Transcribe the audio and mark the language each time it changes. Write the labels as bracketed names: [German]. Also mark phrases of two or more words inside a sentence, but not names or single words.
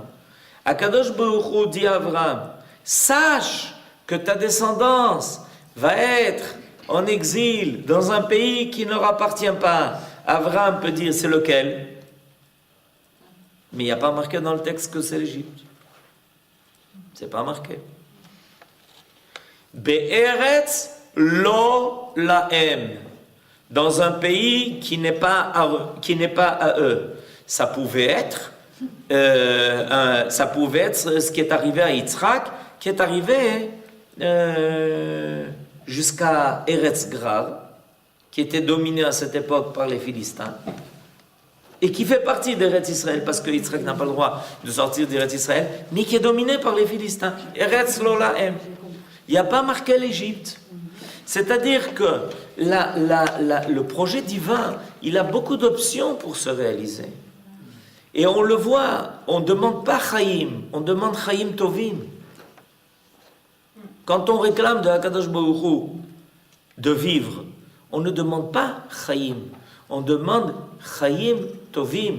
[Hebrew] הקדוש ברוך הוא [French] dit à Abraham, sache que ta descendance va être en exil dans un pays qui ne leur appartient pas. Abraham peut dire c'est lequel? Mais il n'y a pas marqué dans le texte que c'est l'Égypte. C'est pas marqué. [Hebrew] בארץ לא להם. [French] Dans un pays qui n'est pas à eux. Ça pouvait être ce qui est arrivé à Yitzhak, qui est arrivé jusqu'à Eretz Grav, qui était dominé à cette époque par les Philistins, et qui fait partie d'Eretz Israël, parce que Yitzhak n'a pas le droit de sortir d'Eretz Israël, mais qui est dominé par les Philistins. [Hebrew] ארץ לא להם. [French] Il n'y a pas marqué l'Égypte. C'est-à-dire que le projet divin, il a beaucoup d'options pour se réaliser. Et on le voit, on ne demande pas Chaim, on demande [Hebrew] חיים טובים. [French] Quand on réclame de [Hebrew] הקדוש ברוך הוא [French] de vivre, on ne demande pas Chaim, on demande [Hebrew] חיים טובים.